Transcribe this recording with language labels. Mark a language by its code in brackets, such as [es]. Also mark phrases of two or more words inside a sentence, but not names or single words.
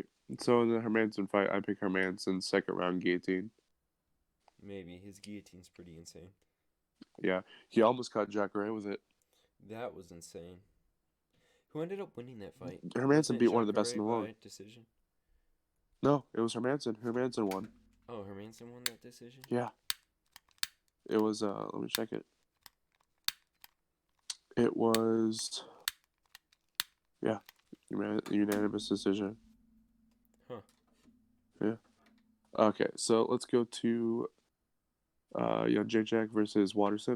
[en] So in the Hermanson fight, I pick Hermanson second round guillotine. Maybe his guillotine's pretty insane. Yeah, he almost caught Jacare with it. That was insane. Who ended up winning that fight? Hermanson beat one of the best in the world. Decision? No, it was Hermanson. Hermanson won. Oh, Hermanson won that decision? Yeah. It was, let me check it. It was, yeah, unanimous decision. Huh. Yeah. Okay, so let's go to Jan Jacek versus Watterson.